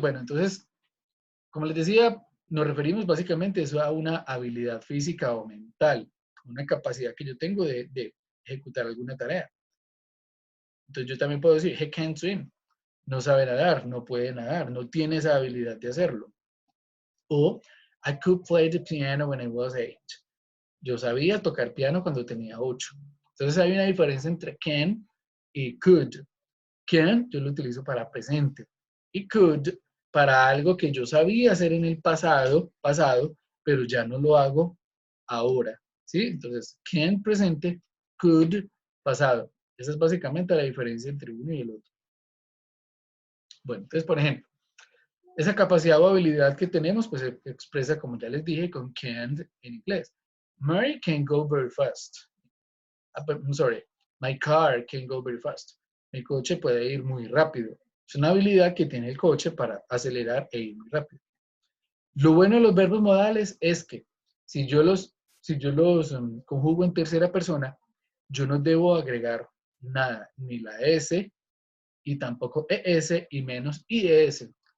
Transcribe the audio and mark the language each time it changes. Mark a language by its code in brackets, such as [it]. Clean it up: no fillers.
[es] Bueno, entonces, como les decía, nos referimos básicamente eso a una habilidad física o mental, una capacidad que yo tengo de ejecutar alguna tarea. Entonces yo también puedo decir, [en] he can't swim, [es] no sabe nadar, no puede nadar, no tiene esa habilidad de hacerlo. [en] O, I could play the piano when I was 8. [es] Yo sabía tocar piano cuando tenía 8. Entonces hay una diferencia entre can y could. Can yo lo utilizo para presente y could para algo que yo sabía hacer en el pasado, pero ya no lo hago ahora. ¿Sí? Entonces, can presente, could pasado. Esa es básicamente la diferencia entre uno y el otro. Bueno, entonces, por ejemplo, esa capacidad o habilidad que tenemos, pues se expresa, como ya les dije, con can en inglés. [en] Mary can go very fast. I'm sorry, my car can go very fast. [es] Mi coche puede ir muy rápido. Es una habilidad que tiene el coche para acelerar e ir muy rápido. Lo bueno de los verbos modales es que si yo los conjugo en tercera persona, yo no debo agregar nada, ni la S y tampoco ES y menos IES.